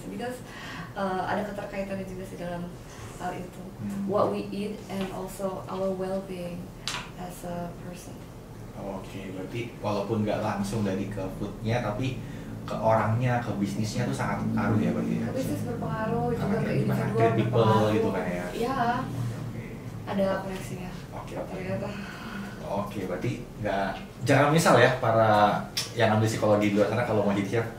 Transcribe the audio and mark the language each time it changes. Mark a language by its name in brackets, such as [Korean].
[English] Because [Indonesian] ada keterkaitannya juga sih dalam hal itu. [English] What we eat and also our well-being as a person. [Indonesian] Oke, berarti walaupun nggak langsung dari ke foodnya, tapi ke orangnya, ke bisnisnya tuh sangat berpengaruh ya berarti. Ke bisnis berpengaruh, juga ke individual [English] people [Indonesian] berpengaruh gitu kan ya. Iya, ada koneksinya. Ternyata. Oke, berarti jangan misal ya para yang ambil psikologi di luar sana kalau mau jadi chef.